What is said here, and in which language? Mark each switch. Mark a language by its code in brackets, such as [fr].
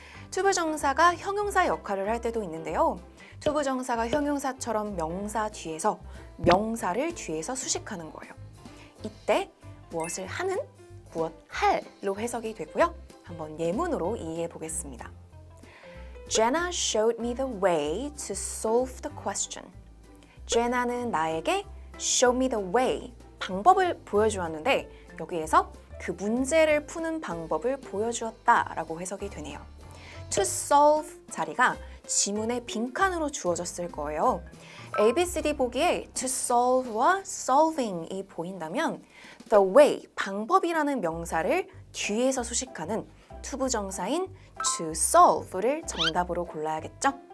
[ko] 투부정사가 형용사 역할을 할 때도 있는데요. 투부정사가 형용사처럼 명사 뒤에서 명사를 뒤에서 수식하는 거예요. 이때 무엇을 하는, 무엇 할로 해석이 되고요. 한번 예문으로 이해해 보겠습니다. [en] Jenna showed me the way to solve the question. [ko] Jenna는 나에게 [en] show me the way, [ko] 방법을 보여주었는데 여기에서 그 문제를 푸는 방법을 보여주었다라고 해석이 되네요. To solve 자리가 지문의 빈칸으로 주어졌을 거예요. ABCD 보기에 to solve와 solving이 보인다면 the way, 방법이라는 명사를 뒤에서 수식하는 투부정사인 to solve를 정답으로 골라야겠죠?